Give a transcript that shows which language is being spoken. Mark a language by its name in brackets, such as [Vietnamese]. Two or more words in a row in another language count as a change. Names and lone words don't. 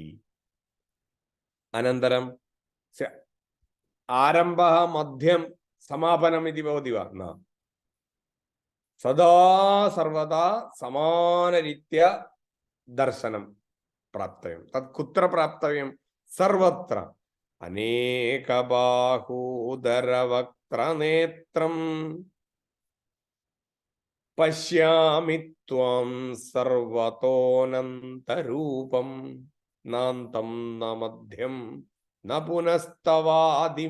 [Sanskrit] अनन्तरं आरम्भः मध्यं समापनम् इति भवति वा? न, सदा सर्वदा समानरीत्या दर्शनं प्राप्तव्यं. तत् कुत्र प्राप्तव्यं? സർവത്ര അനേകബാഹൂദരവക്ത്രനേത്രം പശ്യാമി ത്വാം സർവതോനന്തരൂപം നാന്തം ന മധ്യം ന പുനസ്തവാദിം.